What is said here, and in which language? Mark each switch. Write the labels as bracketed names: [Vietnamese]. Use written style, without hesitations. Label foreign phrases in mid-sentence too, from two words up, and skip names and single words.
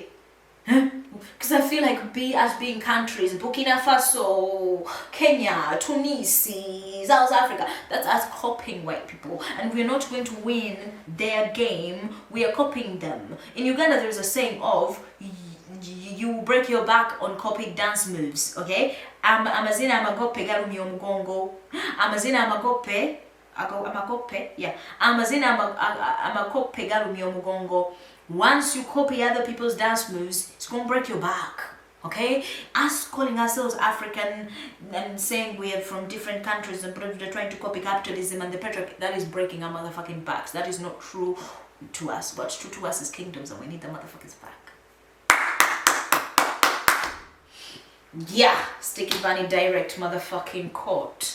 [English] Because I feel like being countries, Burkina Faso, Kenya, Tunisia, South Africa, that's us copying white people. And we're not going to win their game, we are copying them. In Uganda there's a saying of, you break your back on copied dance moves, okay? [Ganda] Amazina amagope garumya omugongo. Amazina amagope, yeah. Amazina amagope garumya omugongo. [English] Once you copy other people's dance moves, it's gonna break your back, okay? Us calling ourselves African and saying we are from different countries and they're trying to copy capitalism and the patriarchy, that is breaking our motherfucking backs. That is not true to us. What's true to us is kingdoms and we need the motherfuckers back. Yeah, Sticky Bunny direct motherfucking court.